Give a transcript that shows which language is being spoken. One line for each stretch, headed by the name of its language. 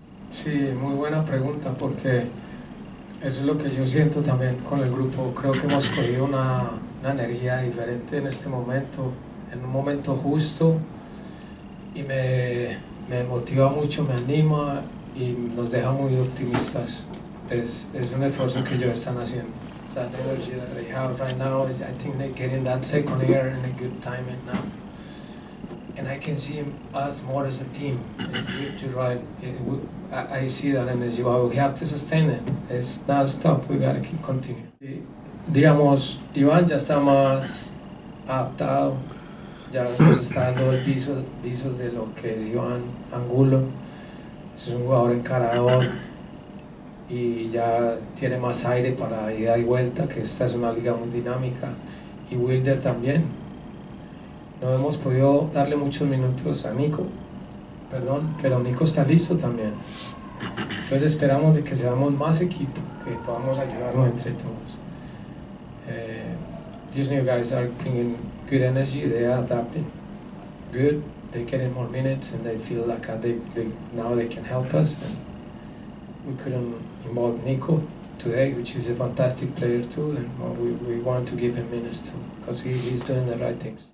Spanish: Sí, muy buena pregunta porque eso es lo que yo siento también con el grupo. Creo que hemos cogido una energía diferente en este momento, en un momento justo, y me motiva mucho, me anima y nos deja muy optimistas. Es un esfuerzo que ellos están haciendo.
English: That energy that they have right now, I think they're getting that second air in a good timing now. And I can see us more as a team. You're right. I see that energy, but we have to sustain it. It's not stop. We gotta keep continuing.
Spanish: Digamos, Iván ya está más adaptado. Ya nos está dando el visos de lo que es Iván Angulo. Es un jugador encarador y ya tiene más aire para ida y vuelta, que esta es una liga muy dinámica. Y Wilder también. No hemos podido darle muchos minutos a Nico, pero Nico está listo también. Entonces esperamos de que seamos más equipo, que podamos ayudarnos entre todos.
English: These new guys are bringing good energy, they are adapting good, they get in more minutes and they feel like now they can help us. And we couldn't involve Nico today, which is a fantastic player too, and we want to give him minutes too, because he's doing the right things.